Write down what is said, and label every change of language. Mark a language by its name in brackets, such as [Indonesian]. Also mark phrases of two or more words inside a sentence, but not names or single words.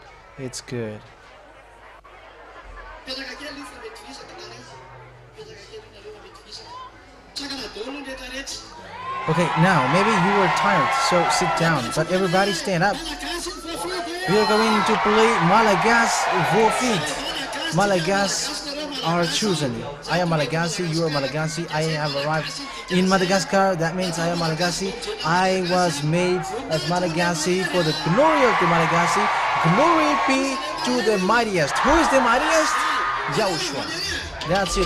[English] It's good. [Portuguese] Pedagogia alfabetista [English] Okay, now maybe you were tired, so sit down. But everybody stand up. We are going to play Malagasy forfeit. Malagasy are chosen. I am Malagasy, you are Malagasy. I have arrived in Madagascar. That means I am Malagasy. I was made as Malagasy for the glory of the Malagasy. Glory be to the mightiest. Who is the mightiest? YAHOSHUAH. That's it.